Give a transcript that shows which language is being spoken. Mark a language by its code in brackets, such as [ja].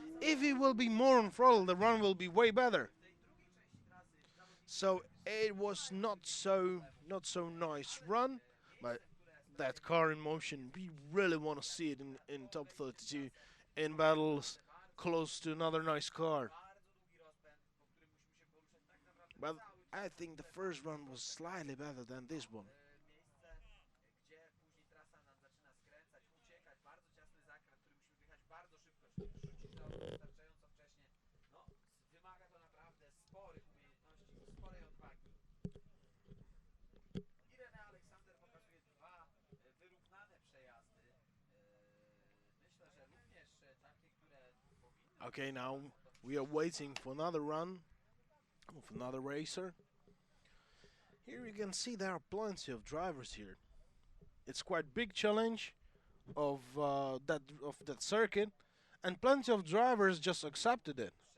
[en] If he will be more on throttle, the run will be way better. So it was not so nice run, but that car in motion, we really want to see it in top 32 in battles close to another nice car. [pl] Bardzo długi rozpęd, po którym musimy się poruszać tak naprawdę [en] But [pl] cały [en] I think the first run was slightly better than this one. [pl] miejsce, gdzie później trasa nam zaczyna skręcać, uciekać, bardzo ciasny zakręt, który musimy wjechać bardzo szybko, czyli rzucić za wystarczająco wcześnie. No, wymaga to naprawdę sporych umiejętności i sporej odwagi. Irene Aleksander pokazuje dwa wyrównane przejazdy. Myślę, że również takie, które powinny... [en] Okay, now we are waiting for another run of another racer. Here you can see there are plenty of drivers here. It's quite big challenge of that circuit, and plenty of drivers just accepted it.